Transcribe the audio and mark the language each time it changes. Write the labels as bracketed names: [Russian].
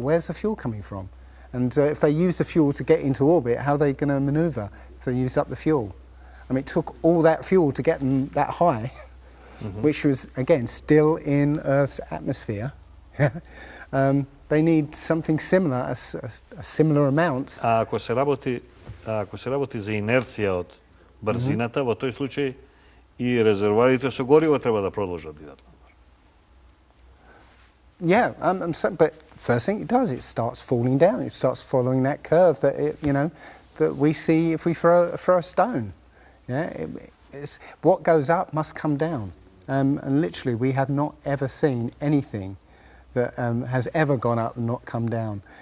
[English] Where's the fuel coming from? And if they use the fuel to get into orbit, how are they going to manoeuvre if they use up the fuel? I mean, it took all that fuel to get them that high, which was, again, still in Earth's atmosphere. They need something similar, a similar amount. [Macedonian] А ако се работи за инерција од брзината, во тој случај и резервоарите со гориво треба да продолжат да идат. [English] Yeah, but first thing it does, it starts falling down. It starts following that curve that that we see if we throw a stone. Yeah, what goes up must come down, and literally we have not ever seen anything that has ever gone up and not come down.